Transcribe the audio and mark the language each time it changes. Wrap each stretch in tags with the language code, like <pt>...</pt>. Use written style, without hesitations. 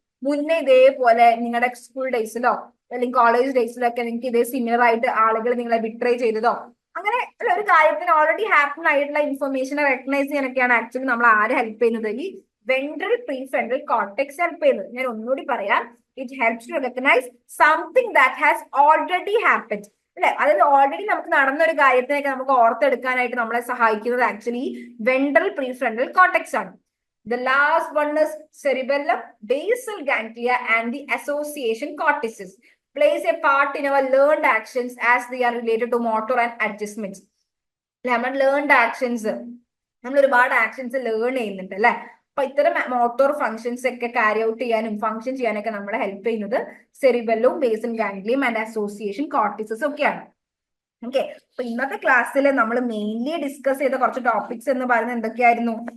<ml>മുന്നേ ഇതേപോലെ നിങ്ങളുടെ സ്കൂൾ ഡേയ്സിലോ അല്ലെങ്കിൽ കോളേജ് ഡേയ്സിലൊക്കെ നിങ്ങൾക്ക് ഇതേ സിമിലർ ആയിട്ട് ആളുകൾ നിങ്ങളെ ബിട്രേ ചെയ്തതോ അങ്ങനെ ഒരു കാര്യത്തിന് ഓൾറെഡി ഹാപ്പൻ ആയിട്ടുള്ള ഇൻഫർമേഷനെ റെക്കഗ്നൈസ് ചെയ്യാനൊക്കെയാണ് ആക്ച്വലി നമ്മൾ ആരെ ഹെൽപ്പ് ചെയ്യുന്നത്? ഈ വെൻട്രൽ പ്രീഫ്രണ്ടൽ കോർട്ടെക്സ് ഹെൽപ്പ് ചെയ്യുന്നത്. ഞാൻ ഒന്നുകൂടി പറയാം,</ml> <en>it helps to recognise something that has already happen,</en> <ml>അല്ലെ? അതായത് ഓൾറെഡി നമുക്ക് നടന്ന ഒരു കാര്യത്തിനൊക്കെ നമുക്ക് ഓർത്തെടുക്കാനായിട്ട് നമ്മളെ സഹായിക്കുന്നത് ആക്ച്വലി വെൻട്രൽ പ്രീഫ്രണ്ടൽ കോർട്ടെക്സ് ആണ്.</ml> <en>The last one is cerebellum, basal ganglia, and the association cortices plays a part in our learned actions as they are related to motor and adjustments.</en> <ml>നമ്മൾ learned actions, നമ്മൾ ഒരുപാട് actions learn ചെയ്യുന്നുണ്ട് അല്ലെ? അപ്പൊ ഇത്തരം motor functions ഒക്കെ carry out ചെയ്യാനും function ചെയ്യാനൊക്കെ നമ്മളെ ഹെൽപ്പ് ചെയ്യുന്നത് സെറിബെല്ലവും ബേസൽ ഗാംഗ്ലിയം ആൻഡ് അസോസിയേഷൻ കോർട്ടിസസ് ഒക്കെയാണ്. ഓക്കെ, അപ്പൊ ഇന്നത്തെ ക്ലാസ്സിൽ നമ്മൾ മെയിൻലി ഡിസ്കസ് ചെയ്ത കുറച്ച് ടോപ്പിക്സ് എന്ന് പറയുന്നത് എന്തൊക്കെയായിരുന്നു?</ml>